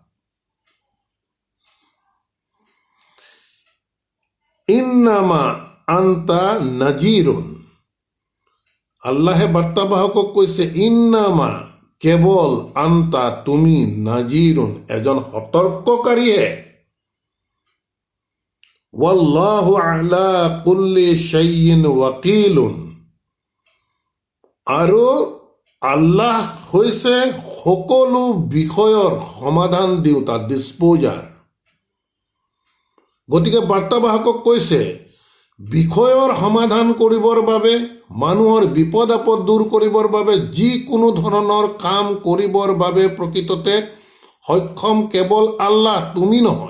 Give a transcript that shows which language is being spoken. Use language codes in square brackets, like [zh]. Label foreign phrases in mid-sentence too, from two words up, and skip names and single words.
[ar] إنما أنت نذير, [as] আল্লাহে বাৰ্তাবাহকক কৈছে ইন্নামা, কেৱল আন্তা তুমি, নাজিৰুন এজন সতৰ্ককাৰীহে, [ar] والله على كل شيء وكيل, [as] আৰু আল্লাহ হৈছে সকলো বিষয়ৰ সমাধান দিওঁতা, ডিছপ'জাৰ। গতিকে বাৰ্তাবাহকক কৈছে বিষয়ৰ সমাধান কৰিবৰ বাবে, মানুহৰ বিপদ আপদ দূৰ কৰিবৰ বাবে, যিকোনো ধৰণৰ কাম কৰিবৰ বাবে প্ৰকৃততে সক্ষম কেৱল আল্লাহ, তুমি নহয়।